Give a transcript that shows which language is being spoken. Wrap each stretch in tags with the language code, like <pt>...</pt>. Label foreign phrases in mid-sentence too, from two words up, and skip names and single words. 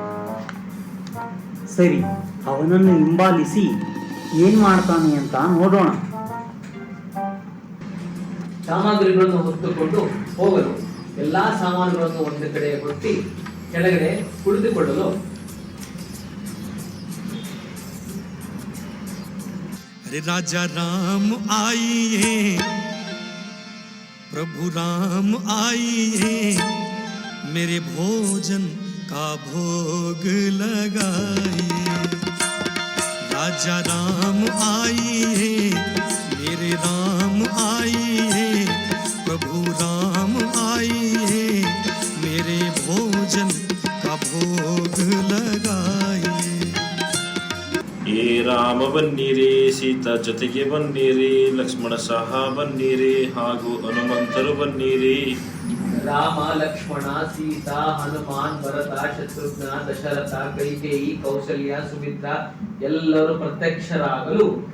<kn>ಸರಿ, ಅವನನ್ನು ಹಿಂಬಾಲಿಸಿ ಏನ್ ಮಾಡ್ತಾನೆ ಅಂತ ನೋಡೋಣ. ಸಾಮಗ್ರಿಗಳನ್ನು ಹೊತ್ತುಕೊಂಡು ಹೋಗಲು ಎಲ್ಲಾ ಸಾಮಾನುಗಳನ್ನು ಒಂದು ಕಡೆ ಕೊಟ್ಟಿ ಕೆಳಗಡೆ ಕುಳಿತುಕೊಳ್ಳಲು</kn> <hi>अरे राजा राम आइए, प्रभु राम आइए, मेरे भोजन का भोग लगाइए। राजा राम आइए, मेरे राम आइए, प्रभु राम आइए, मेरे भोजन का भोग लगाइए।</hi> <kn>ಏ ರಾಮ ಬನ್ನಿರಿ, ಸೀತಾ ಜೊತೆಗೆ ಬನ್ನಿರಿ, ಲಕ್ಷ್ಮಣ ಸಹ ಬನ್ನಿರಿ, ಹಾಗೂ ಹನುಮಂತರು ಬನ್ನಿರಿ. ರಾಮ, ಲಕ್ಷ್ಮಣ, ಸೀತಾ, ಹನುಮಾನ್, ಭರತ, ಶತ್ರುಘ್ನ, ದಶರಥ, ಕೈಕೇಯಿ, ಕೌಸಲ್ಯ, ಸುಮಿತ್ರ ಎಲ್ಲರೂ ಪ್ರತ್ಯಕ್ಷರಾಗಲು</kn>